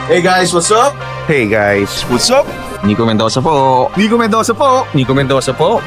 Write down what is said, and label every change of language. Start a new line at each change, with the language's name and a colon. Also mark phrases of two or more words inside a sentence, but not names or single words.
English: Hey guys, what's up? Hey guys, What's up?
Filipino: Nico Mendoza po. Nico Mendoza po. Nico Mendoza po.